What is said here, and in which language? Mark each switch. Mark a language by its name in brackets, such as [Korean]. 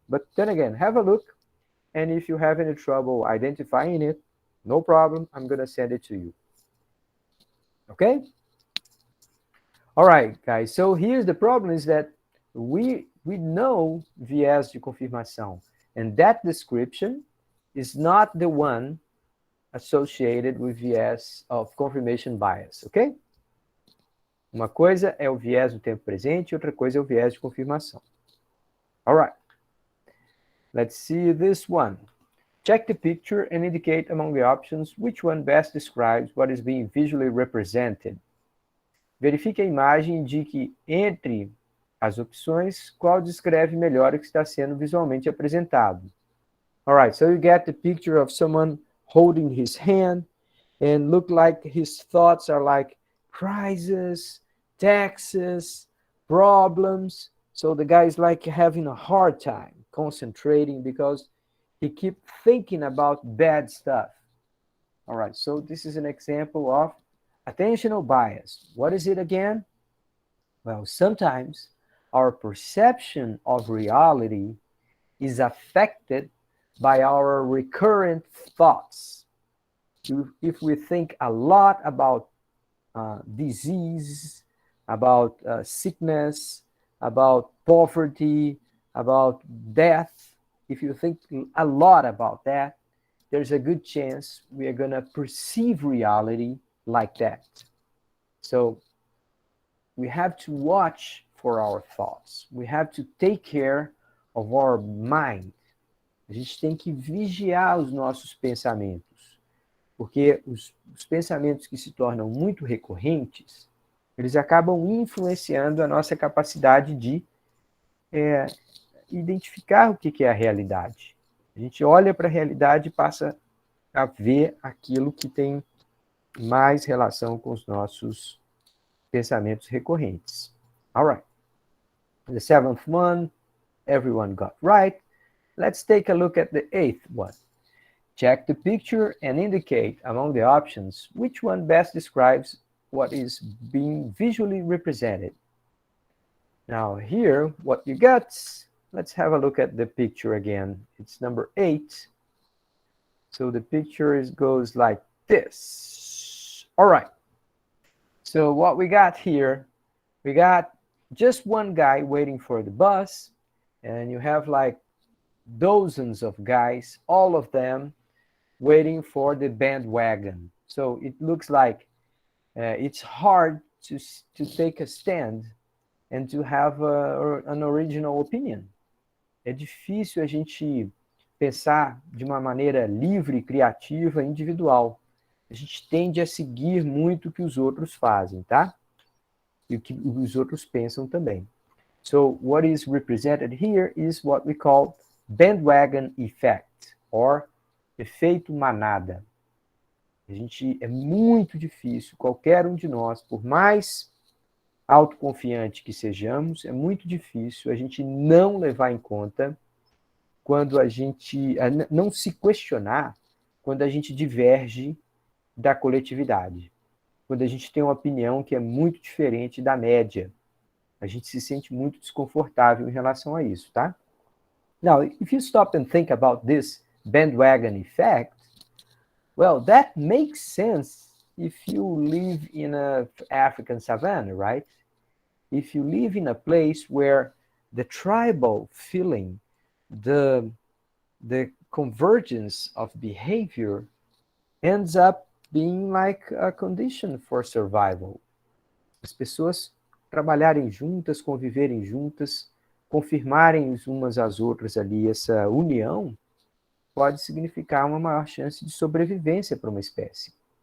[English] But then again, have a look, and if you have any trouble identifying it, no problem, I'm going to send it to you. Okay? All right, guys. So here's the problem is that we know [Portuguese] viés de confirmação. [English] And that description is not the one associated with viés of confirmation bias, ok? [Portuguese] Uma coisa é o viés do tempo presente, outra coisa é o viés de confirmação. [English] All right. Let's see this one. Check the picture and indicate among the options which one best describes what is being visually represented. [Portuguese] Verifique a imagem e indique entre as opções qual descreve melhor o que está sendo visualmente apresentado. [English] All right, so you get the picture of someone holding his hand and look like his thoughts are like crisis, taxes, problems. So the guy is like having a hard time concentrating because he keep thinking about bad stuff. All right, so this is an example of attentional bias. What is it again? Well, sometimes our perception of reality is affected by our recurrent thoughts. If we think a lot about disease, about sickness, about poverty, about death, if you think a lot about that, there's a good chance we are going to perceive reality like that. So we have to watch for our thoughts. We have to take care of our mind. [Portuguese] A gente tem que vigiar os nossos pensamentos, porque os pensamentos que se tornam muito recorrentes, eles acabam influenciando a nossa capacidade de identificar o que é a realidade. A gente olha para a realidade e passa a ver aquilo que tem mais relação com os nossos pensamentos recorrentes. [English] All right. The seventh one, everyone got right. Let's take a look at the eighth one. Check the picture and indicate among the options which one best describes what is being visually represented. Now here, what you got, let's have a look at the picture again. It's number 8. So the picture goes like this. All right. So what we got here, we got just one guy waiting for the bus, and you have like dozens of guys, all of them waiting for the bandwagon. So it looks like it's hard to take a stand and to have an original opinion. [Portuguese] É difícil a gente pensar de uma maneira livre, criativa, individual. A gente tende a seguir muito o que os outros fazem, tá? E o que os outros pensam também. [English] So what is represented here is what we call bandwagon effect, or [Portuguese] efeito manada. É muito difícil, qualquer um de nós, por mais autoconfiante que sejamos, é muito difícil a gente não levar em conta quando a gente, não se questionar quando a gente diverge da coletividade, quando a gente tem uma opinião que é muito diferente da média. A gente se sente muito desconfortável em relação a isso, tá? [English] Now, if you stop and think about this bandwagon effect, well, that makes sense if you live in an African savanna, right? If you live in a place where the tribal feeling, the convergence of behavior ends up being like a condition for survival. [Portuguese] As pessoas trabalharem juntas, conviverem juntas, confirmarem umas às outras ali essa união, pode significar uma maior chance de sobrevivência para uma espécie.